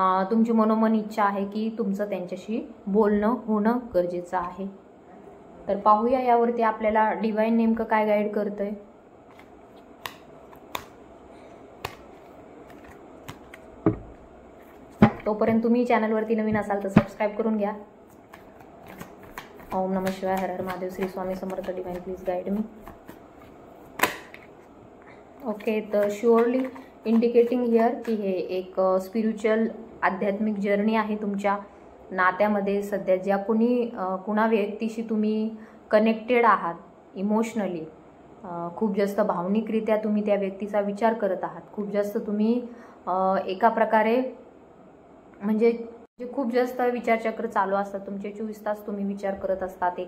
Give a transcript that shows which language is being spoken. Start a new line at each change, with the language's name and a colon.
Marathi: तुमची मनोमन इच्छा आहे की तुमचं त्यांच्याशी बोलणं होणं गरजेचं आहे. तर पाहूया यावरती आपल्याला डिवाइन नेमकं काय गाईड करतंय. तोपर्यंत तुम्ही चॅनलवरती नवीन असाल तर सबस्क्राईब करून घ्या. ओम नमः शिवाय, हर हर Mahadev, Shri Swami Samarth.
English: Divine please guide me.
Marathi: Okay, तर
English: surely indicating here
Marathi: की हे एक स्पिरिच्युअल आध्यात्मिक जर्नी आहे तुमच्या नात्यामध्ये. सध्या ज्या कुणा व्यक्तीशी तुम्ही कनेक्टेड आहात इमोशनली, खूप जास्त भावनिकरित्या तुम्ही त्या व्यक्तीचा विचार करत आहात, खूप जास्त तुम्ही एका प्रकारे म्हणजे खूप जास्त विचारचक्र चालू असतात तुमचे, 24 तास तुम्ही विचार करत असतात.